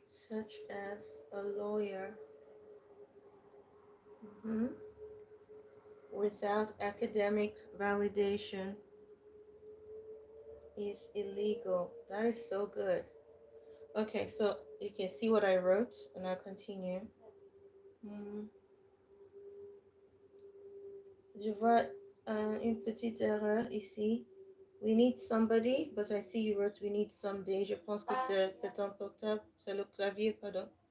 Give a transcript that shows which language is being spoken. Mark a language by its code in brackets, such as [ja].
[en] such as a lawyer, without academic validation is illegal. That is so good. Okay, so you can see what I wrote, and I'll continue. [fr] Je vois une petite erreur ici. [en] We need somebody, but I see you wrote we need someday. [fr] Je pense que c'est un portable, c'est le clavier, pardon.